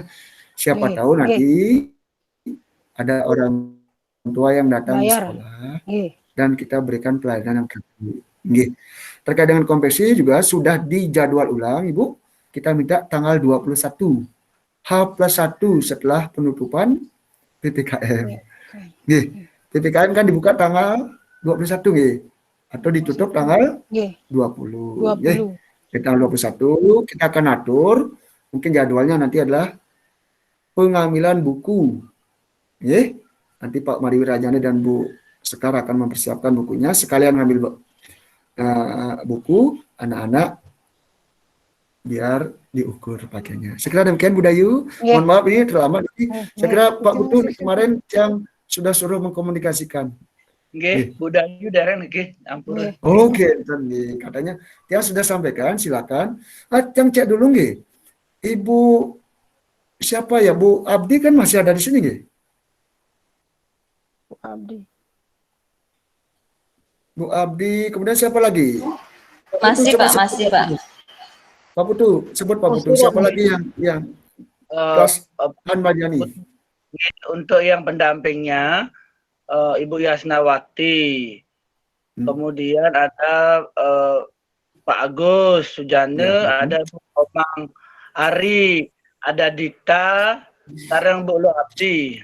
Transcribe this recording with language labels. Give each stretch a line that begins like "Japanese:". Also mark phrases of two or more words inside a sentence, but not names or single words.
Indonesian: Siapa tahu nanti ada orang tua yang datang ke sekolah dan kita berikan pelayanan yang tinggi. Terkait dengan kompetisi juga sudah dijadwal ulang Ibu. Kita minta tanggal 21 H+1 setelah penutupan PPKM. Nggih. PPKM kan dibuka tanggal 21 nggih. Atau ditutup tanggal 20. Nggih. Di tanggal 21 kita akan atur, mungkin jadwalnya nanti adalah pengambilan buku. Nggih. Nanti Pak Mari Wirajani dan Bu Sekar akan mempersiapkan bukunya, sekalian ngambil buku anak-anak biar diukur pakaiannya. Sekira demikian Bu Dayu. Mohon maaf ini terlambat. Saya kira Pak Putu kemarin yang sudah suruh mengkomunikasikan.
Balinese: Nggih, Bu Dayu dereng nggih, ampura.
Indonesian: Oke, katanya yang sudah sampaikan, silakan. Yang cek dulu nggih. Ibu siapa ya? Bu Abdi kan masih ada di sini nggih? Bu Abdi. Bu Abdi, kemudian siapa lagi? Masih Pak, masih Pak. Pak Putu, sebut Pak Putu. Siapa lagi yang kelas Anbadiani? Untuk yang pendampingnya Ibu Yasnawati, kemudian ada Pak Agus Sujana, ada Bu Komang Ari, ada Dita, sekarang Bu Lo Abdi.